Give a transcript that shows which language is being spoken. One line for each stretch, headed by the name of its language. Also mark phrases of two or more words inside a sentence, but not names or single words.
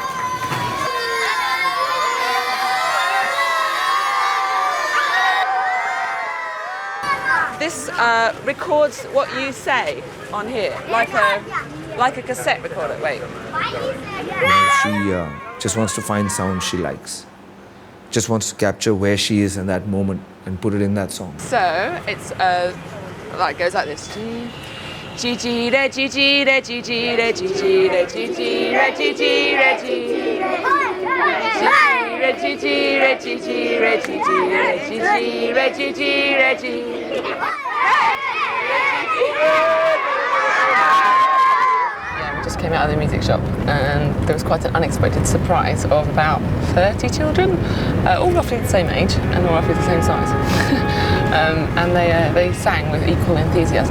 English: This records what you say on here, like a cassette recorder. Wait. She just wants to find sounds she likes. Just wants to capture where she is in that moment. and put it in that song. So it's like goes like this. G G re G G re G G re G G re G G re G G re G G re G G re G G re G G re G G re G G re G. Yeah, we just came out of the music shop and there was quite an unexpected surprise of about 30 children, all roughly the same age and all roughly the same size. And they sang with equal enthusiasm.